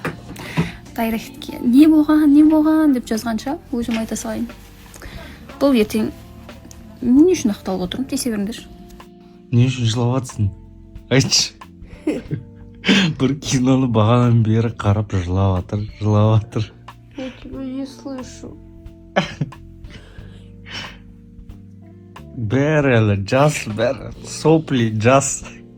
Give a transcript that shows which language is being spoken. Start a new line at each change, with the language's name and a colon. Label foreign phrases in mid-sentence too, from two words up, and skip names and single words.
Kazakh: Дайректке не болған деп жазғанша өзім айта салайын. Бұл ертең не үшін ақталып отырмын, тиісе беріңдерші. Не үшін жылап жатсың? Айтшы. Бір киноны бағанан бері қарап жылап жатыр.
Russian: Я тебя не слышу.
Kazakh: Бәрі әлі жас, бәрі сопли жас.